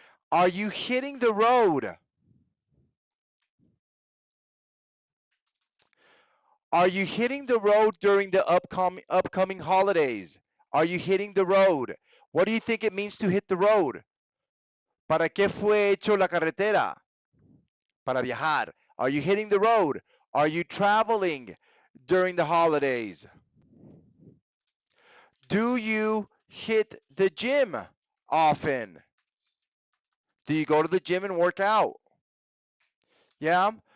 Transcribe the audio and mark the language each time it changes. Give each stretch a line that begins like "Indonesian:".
English: Are you hitting the road? Are you hitting the road during the upcoming holidays? Are you hitting the road? What do you think it means to hit the road?
Spanish: ¿Para qué fue hecho la carretera? Para viajar.
English: Are you hitting the road? Are you traveling during the holidays? Do you hit the gym often? Do you go to the gym and work out? Yeah.